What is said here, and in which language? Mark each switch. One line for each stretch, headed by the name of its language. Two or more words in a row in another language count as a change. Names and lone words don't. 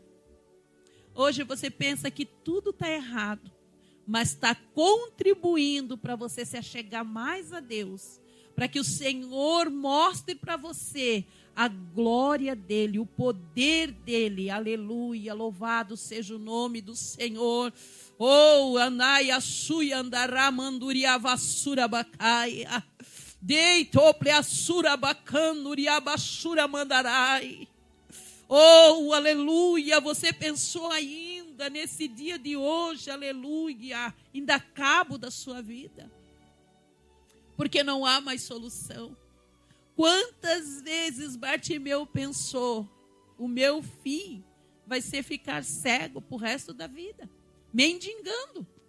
Portuguese: Hoje você pensa que tudo está errado, mas está contribuindo para você se achegar mais a Deus, para que o Senhor mostre para você a glória dEle, o poder dEle. Aleluia, louvado seja o nome do Senhor. Oh, anai assui andará manduria vassura bacaia. Deitople assura bacanduria basura mandarai. Oh, aleluia, você pensou ainda nesse dia de hoje, aleluia, em dar cabo da sua vida, porque não há mais solução. Quantas vezes Bartimeu pensou: o meu fim vai ser ficar cego pro resto da vida, mendigando.